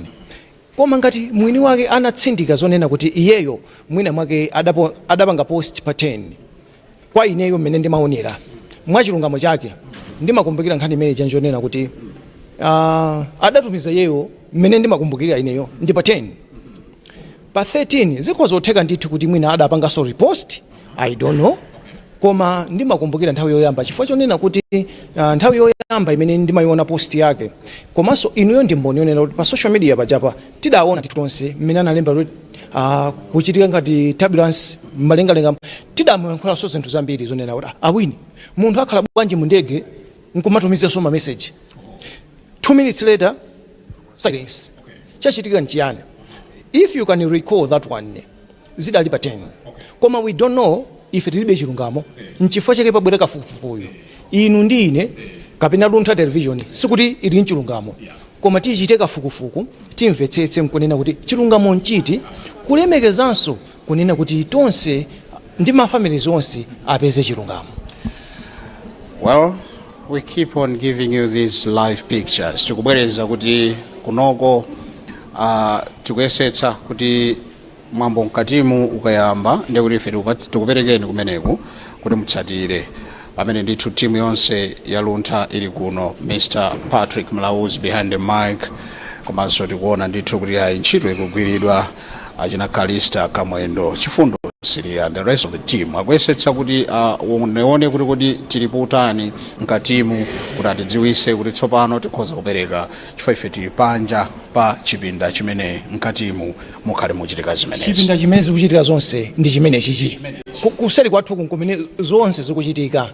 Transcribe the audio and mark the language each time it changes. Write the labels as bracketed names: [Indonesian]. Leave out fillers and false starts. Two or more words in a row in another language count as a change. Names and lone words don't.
[Nyanja] Koma ngati mwini wake anatsindika zonena kuti iyeyo mwina mwake adapanga post pa 10 kwa ineyo mmene ndimaonera mwachilungamo chake ndimakumbukira nkhani imene janjonena kuti adatumiza yeyo mmene ndimakumbukira ineyo ndi pa 10 pa 13 zikhoza kutheka ndithu kuti mwina adapanga [English] so repost I don't know. [Nyanja] Koma ndimakumbukira nthawi yoyamba chifukwa chonena kuti nthawi yoyamba imene ndimayiona post yake komanso inuyo ndimbonionera kuti pa [English] social media [Nyanja] pajapa tidaona titonse mmene analemba kuti kuchitika ngati turbulence malengalenga tidamwankhula so zinthu zambiri zonena kuti awini munthu akhala bwanji mu ndege nkumatumiza so ma message [English] 2 minutes later silence [Nyanja] chachitika nchiyani [English] if you can recall that one [Nyanja] zidali pa 10 koma [English] we don't know if [Nyanja] tilibe chilungamo nchifukwa chake pabwera kafukufukuyu inu ndine kapena Luntha television sikuti ili nchilungamo koma tichite kafukufuku timvetsetse nkunena kuti chilungamo nchiti kulemekezanso kunena kuti tonse ndi mafamilies onse apeze chilungamo. [English] Well, we keep on giving you these live pictures [Nyanja] tikubwereza kuti kunoko tikuyesetsa kuti mwambo mkatimu ukayamba ndi kuti ife tikuperekeni kumeneku kuti mutsatire pamene ndithu timu yonse ya Luntha ili kuno. Mr. [English] Patrick Malaw behind the mic, [Nyanja] komanso tikuona ndithu kuti ntchito ikugwiridwa achina Kalista Kamwendo Chifundo Siri [English] and the rest of the team [Nyanja] akuyesetsa kuti uneone kuti tilipo utani mkatimu kuti atidziwise kuti tsopano tikhoza kupereka chifukwa ife tili panja pa chipinda chimene mkatimu mukhale muchitika zimenezi. Chipinda chimene zikuchitika zonse ndi chimene chichi kuseri kwathu kumene zonse zikuchitika